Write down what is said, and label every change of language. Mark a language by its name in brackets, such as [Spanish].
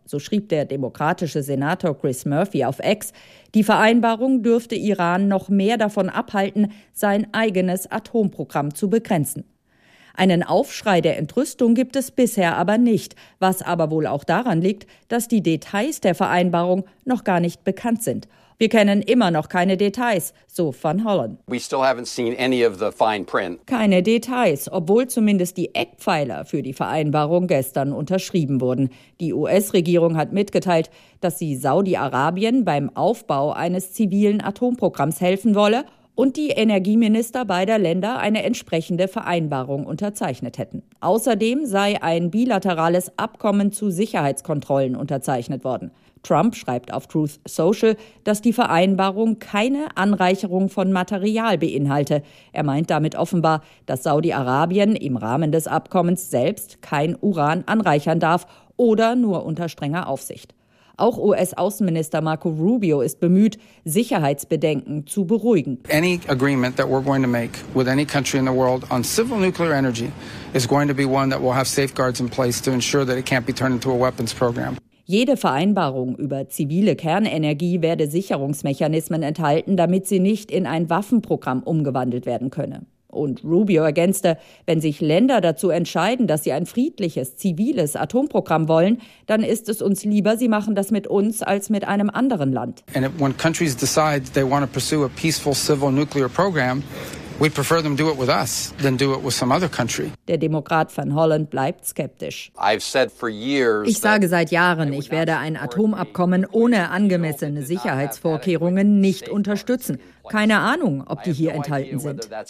[German] So schrieb der demokratische Senator Chris Murphy auf X, die Vereinbarung dürfte Iran noch mehr davon abhalten, sein eigenes Atomprogramm zu begrenzen. Einen Aufschrei der Entrüstung gibt es bisher aber nicht, was aber wohl auch daran liegt, dass die Details der Vereinbarung noch gar nicht bekannt sind. Wir kennen immer noch keine Details, so Van Hollen. [English] We still haven't seen any of the fine print. [German] Keine Details, obwohl zumindest die Eckpfeiler für die Vereinbarung gestern unterschrieben wurden. Die US-Regierung hat mitgeteilt, dass sie Saudi-Arabien beim Aufbau eines zivilen Atomprogramms helfen wolle und die Energieminister beider Länder eine entsprechende Vereinbarung unterzeichnet hätten. Außerdem sei ein bilaterales Abkommen zu Sicherheitskontrollen unterzeichnet worden. Trump schreibt auf Truth Social, dass die Vereinbarung keine Anreicherung von Material beinhalte. Er meint damit offenbar, dass Saudi-Arabien im Rahmen des Abkommens selbst kein Uran anreichern darf oder nur unter strenger Aufsicht. Auch US-Außenminister Marco Rubio ist bemüht, Sicherheitsbedenken zu beruhigen. [English] Any agreement that we're going to make with any country in the world on civil nuclear energy is going to be one that will have safeguards in place to ensure that it can't be turned into a weapons program. [German] Jede Vereinbarung über zivile Kernenergie werde Sicherungsmechanismen enthalten, damit sie nicht in ein Waffenprogramm umgewandelt werden könne. Und Rubio ergänzte, wenn sich Länder dazu entscheiden, dass sie ein friedliches, ziviles Atomprogramm wollen, dann ist es uns lieber, sie machen das mit uns als mit einem anderen Land. [English] And when countries decide they want to pursue a peaceful civil nuclear program, we'd prefer them do it with us than do it with some other country. [German] Der Demokrat Van Hollen bleibt skeptisch. [English] I've said for years, [German] ich sage seit Jahren, ich werde ein Atomabkommen ohne angemessene Sicherheitsvorkehrungen nicht unterstützen. Keine Ahnung, ob die hier enthalten sind.